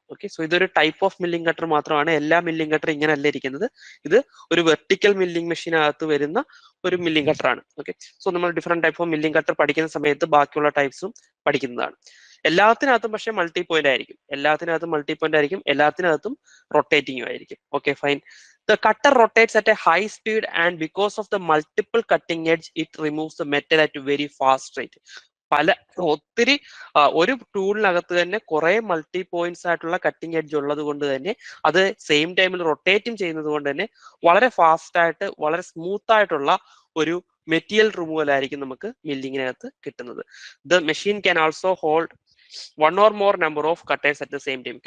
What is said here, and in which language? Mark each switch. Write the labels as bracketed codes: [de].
[ml] Okay, so ഇതൊരു type of milling cutter മാത്രമാണ്. എല്ലാ മില്ലിംഗ് കട്ടർ ഇങ്ങനെ അല്ല ഇരിക്കുന്നത്. ഇത് ഒരു വെർട്ടിക്കൽ മില്ലിംഗ് മെഷീനകത്ത് വരുന്ന ഒരു മില്ലിംഗ് കട്ടർ ആണ്. ഓക്കെ, സോ നമ്മൾ different type of milling cutter പഠിക്കുന്ന സമയത്ത് ബാക്കിയുള്ള ടൈപ്സും പഠിക്കുന്നതാണ്. എല്ലാത്തിനകത്തും പക്ഷേ മൾട്ടി പോയിന്റ് ആയിരിക്കും, എല്ലാത്തിനകത്തും മൾട്ടി പോയിന്റ് ആയിരിക്കും, എല്ലാത്തിനകത്തും റൊട്ടേറ്റിംഗും ആയിരിക്കും. Okay, fine. [en] The cutter rotates at a high speed and because of the multiple cutting edge, it removes the metal at a very fast rate. [ml] ഒത്തിരി ഒരു ടൂളിനകത്ത് തന്നെ കുറെ മൾട്ടി പോയിന്റ്സ് ആയിട്ടുള്ള cutting edge ഉള്ളത് കൊണ്ട് തന്നെ അത് സെയിം ടൈമിൽ റൊട്ടേറ്റും ചെയ്യുന്നത് കൊണ്ട് തന്നെ വളരെ ഫാസ്റ്റ് ആയിട്ട് വളരെ സ്മൂത്ത് ആയിട്ടുള്ള ഒരു മെറ്റീരിയൽ റിമൂവൽ ആയിരിക്കും നമുക്ക് മില്ലിങ്ങിനകത്ത് കിട്ടുന്നത്. [en] The machine can also hold one or more number of cutters at the same time.